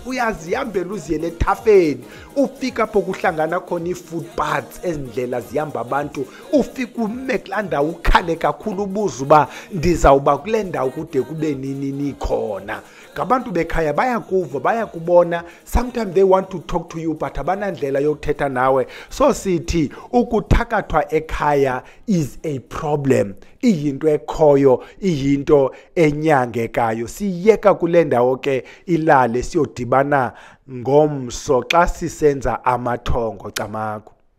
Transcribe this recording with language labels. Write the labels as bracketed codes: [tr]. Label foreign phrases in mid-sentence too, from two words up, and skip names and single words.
[xh] Uyazihambela uziyele ethafeni, ufika apho kuhlangana khona ii-footpaths, ezindlela zihamba abantu, ufika ume kulaa ndawo ukhale kakhulu ubuza uba ndizawuba kule ndawo kude kube nini khona. Ngabantu bekhaya bayakuva, bayakubona, [en] sometimes they want to talk to you but [xh] abanandlela yokuthetha nawe. So sithi ukuthakathwa ekhaya [en] is a problem, [xh] iyinto ekhoyo, iyinto enyangekayo. Siyeka kule ndawo ke ilale siyodibana ngomso xa sisenza amathongo camaku.